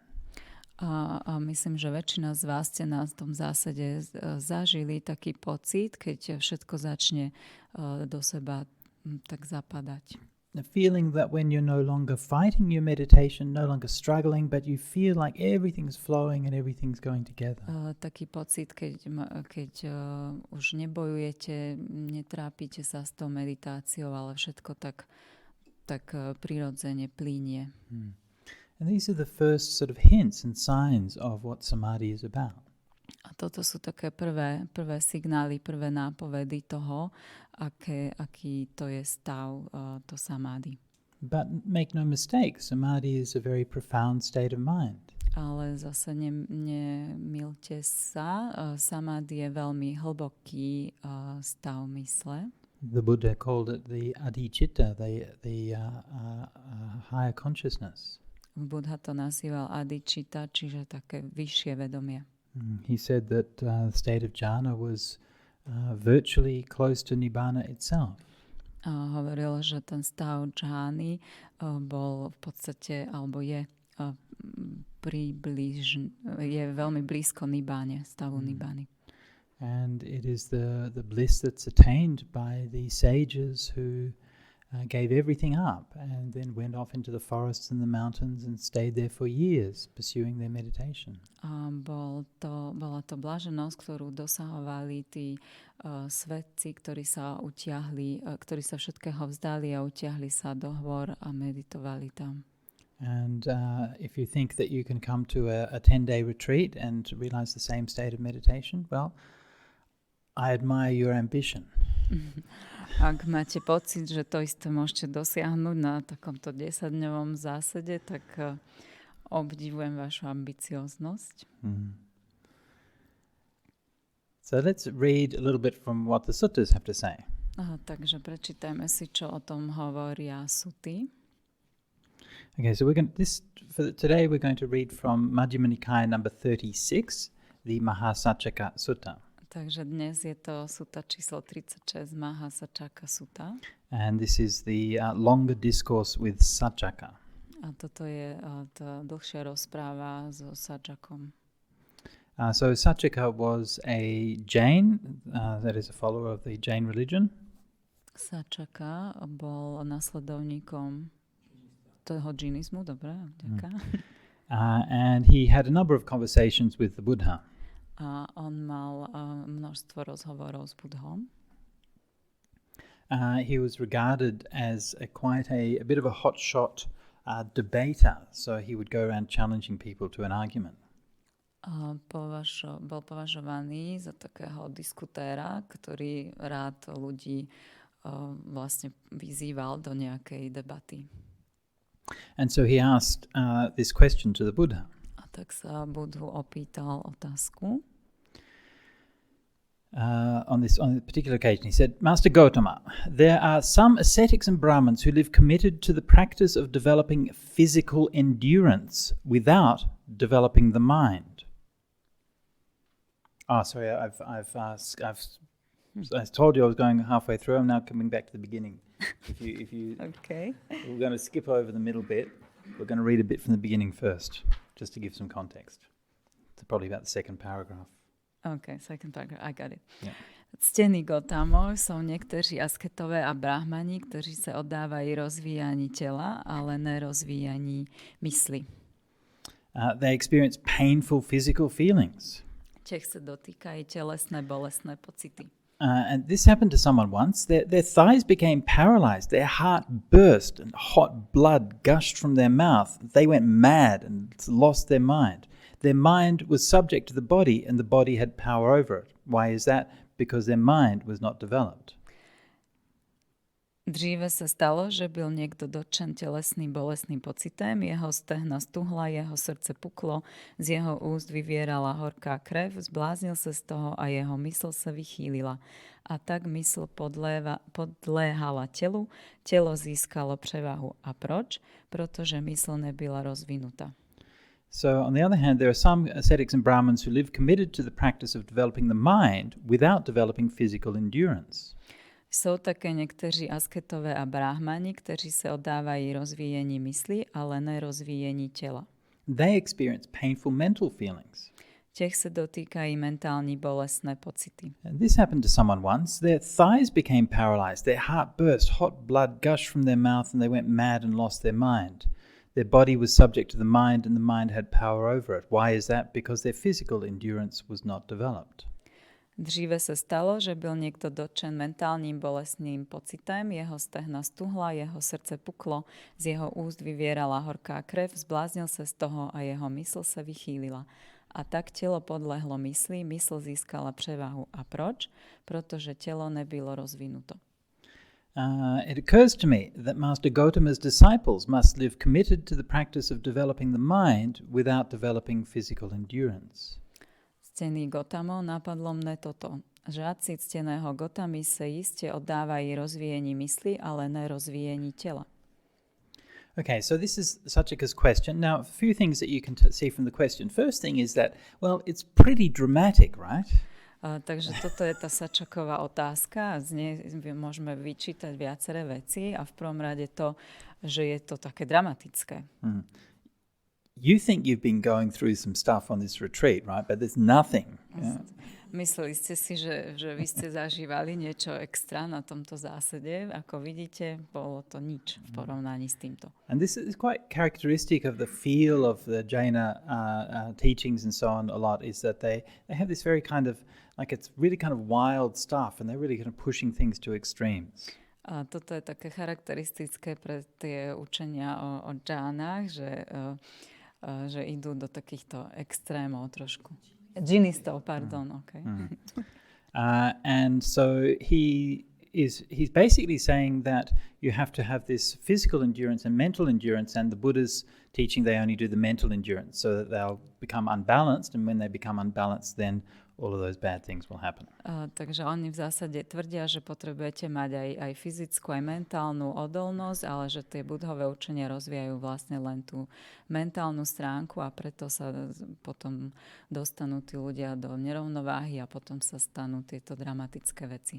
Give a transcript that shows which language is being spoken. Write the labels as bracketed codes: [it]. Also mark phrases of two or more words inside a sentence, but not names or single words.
[sk] A myslím, že väčšina z vás ste na tom zásade zažili taký pocit, keď všetko začne do seba tak zapadať. [en] The feeling that when you're no longer fighting your meditation, no longer struggling, but you feel like everything's flowing and everything's going together. [sk] Taký pocit, keď už nebojujete, netrápite sa s tou meditáciou, ale všetko tak prirodzene plynie. [en] And these are the first sort of hints and signs of what samadhi is about. [sk] A toto sú také prvé signály, prvé nápovedy toho, aký to je stav, to samadhi. [en] But make no mistake, samadhi is a very profound state of mind. [sk] Ale zase nemilte sa. Samadhi je veľmi hlboký stav mysle. [en] The Buddha called it the adhicitta, the higher consciousness. [sk] Buddha to nazýval adhicitta, čiže také vyššie vedomie. [en] He said that the state of jhana was virtually close to nibbana itself. [sk] Hovoril, že ten stav džány bol v podstate, alebo je je veľmi blízko nibbáne, stavu nibbány. [en] And it is the bliss that's attained by the sages who gave everything up and then went off into the forests and the mountains and stayed there for years pursuing their meditation. [sk] Bola to blaženosť, ktorú dosahovali tí svetci, ktorí sa utiahli, ktorí sa všetkého vzdali a utiahli sa do hôr a meditovali tam. [en] And if you think that you can come to a 10-day retreat and realize the same state of meditation, well, I admire your ambition. [sk] Ak máte pocit, že to isté môžete dosiahnuť na takomto 10-dňovom zásade, tak obdivujem vašu ambicioznosť. [en] So let's read a little bit from what the suttas have to say. [sk] Takže prečítajme si, čo o tom hovoria suty. [en] Okay, so today we're going to read from Majjhima Nikaya number 36, the Mahasacaka Sutta. [sk] Takže dnes je to sutta číslo 36, Mahasacaka Sutta. [en] And this is the longer discourse with Sacaka. [sk] A toto je tá dlhšia rozpráva so Sajakom. [en] So Sacaka was a Jain, that is a follower of the Jain religion. [sk] Sacaka bol nasledovníkom toho džinizmu, dobre, ďaká. [en] And he had a number of conversations with the Buddha. [sk] A on mal množstvo rozhovorov s Budhom. [en] He was regarded as quite a bit of a hotshot debater, so he would go around challenging people to an argument. [sk] Bol považovaný za takého diskutéra, ktorý rád ľudí vlastne vyzýval do nejakej debaty. [en] And so he asked this question to the Buddha. [sk] A tak sa Budhu opýtal otázku. [en] On this particular occasion, he said, Master Gautama, there are some ascetics and Brahmins who live committed to the practice of developing physical endurance without developing the mind. Oh, sorry, I told you I was going halfway through. I'm now coming back to the beginning. If you Okay. We're going to skip over the middle bit. We're going to read a bit from the beginning first, just to give some context. It's probably about the second paragraph. Okay, second paragraph, I got it. Yeah. [sk] Ctení Gautamo, sú niektorí asketové a brahmani, ktorí sa oddávajú rozvíjaní tela, ale nerozvíjaní mysli. [en] They experience painful physical feelings. [sk] Tech sa dotýkajú telesné, bolestné pocity. [en] And this happened to someone once. Their thighs became paralyzed. Their heart burst and hot blood gushed from their mouth. They went mad and lost their mind. Their mind was subject to the body and the body had power over it. Why is that? Because their mind was not developed. [cs] Dříve sa stalo, že byl niekto dotčen telesným bolestným pocitem, jeho stehna stuhla, jeho srdce puklo, z jeho úst vyvierala horká krev, zbláznil sa z toho a jeho mysl sa vychýlila. A tak mysl podléhala telu, telo získalo prevahu. A proč? Pretože mysl nebyla rozvinutá. [en] So, on the other hand, there are some ascetics and Brahmins who live committed to the practice of developing the mind without developing physical endurance. [sk] Sú také niektorí asketové a brahmani, ktorí sa oddávajú rozvíjení mysli, ale nerozvíjení tela. [en] They experience painful mental feelings. [sk] Tech sa dotýkajú mentálne bolestné pocity. [en] And this happened to someone once. Their thighs became paralyzed, their heart burst, hot blood gushed from their mouth, and they went mad and lost their mind. Their body was subject to the mind, and the mind had power over it. Why is that? Because their physical endurance was not developed. [cs] Dříve sa stalo, že byl niekto dotčen mentálnym bolestným pocitem, jeho stehna stuhla, jeho srdce puklo, z jeho úst vyvierala horká krev, zbláznil sa z toho a jeho mysl sa vychýlila. A tak telo podlehlo mysli, mysl získala prevahu. A proč? Pretože telo nebylo rozvinuto. [en] It occurs to me that Master Gautama's disciples must live committed to the practice of developing the mind without developing physical endurance. [sk] Ctený Gautamo, napadlo mne toto. Žiaci cteného Gautamy sa iste oddávajú rozvíjení mysli, ale ne rozvíjení tela. [en] Okay, so this is Sachika's question. Now, a few things that you can see from the question. First thing is that, well, it's pretty dramatic, right? [sk] Takže toto je tá Sačaková otázka. Z nej môžeme vyčítať viaceré veci a v prvom rade to, že je to také dramatické. [en] You think you've been going through some stuff on this retreat, right? But there's nothing. Yeah. [sk] Mysleli ste si, že vy ste zažívali niečo extra na tomto zásade. Ako vidíte, bolo to nič v porovnaní s týmto. [en] And this is quite characteristic of the feel of the Jaina teachings and so on a lot, is that they have this very kind of, like it's really kind of wild stuff and they're really kind of pushing things to extremes. [sk] A toto je také charakteristické pre tie učenia o džánach, že idú do takýchto extrémov trošku. Džinistov, pardon, okay. [en] And so he's basically saying that you have to have this physical endurance and mental endurance, and the Buddha's teaching they only do the mental endurance so that they'll become unbalanced, and when they become unbalanced, then all of those bad things will happen. [sk] Takže oni v zásade tvrdia, že potrebujete mať aj fyzickú, aj mentálnu odolnosť, ale že tie budhové učenia rozvíjajú vlastne len tú mentálnu stránku a preto sa potom dostanú tí ľudia do nerovnováhy a potom sa stanú tieto dramatické veci.